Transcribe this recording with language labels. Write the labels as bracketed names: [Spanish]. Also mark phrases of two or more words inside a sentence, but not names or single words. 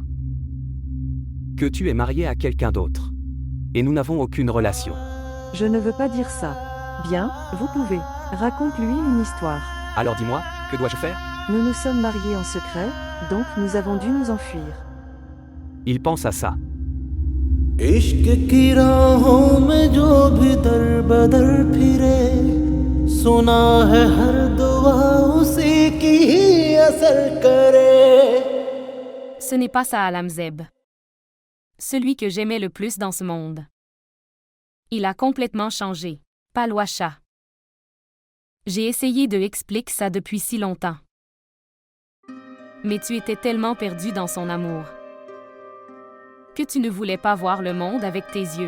[French] Que tu es marié à quelqu'un d'autre. Et nous n'avons aucune relation. Je ne veux pas dire ça. Bien, vous pouvez. Raconte-lui une histoire. Alors dis-moi, que dois-je faire? Nous nous sommes mariés en secret, donc nous avons dû nous enfuir. Il pense à ça. [Hindi] इश्क की राहों में जो भी दर बदर फिरे सुना है हर दुआ उसी की ही असर करे. [French] Ce n'est pas ça Alamzeb. Celui que j'aimais le plus dans ce monde. Il a complètement changé. Palwasha. J'ai essayé de expliquer ça depuis si longtemps. Mais tu étais tellement perdu dans son amour que tu ne voulais pas voir le monde avec tes yeux.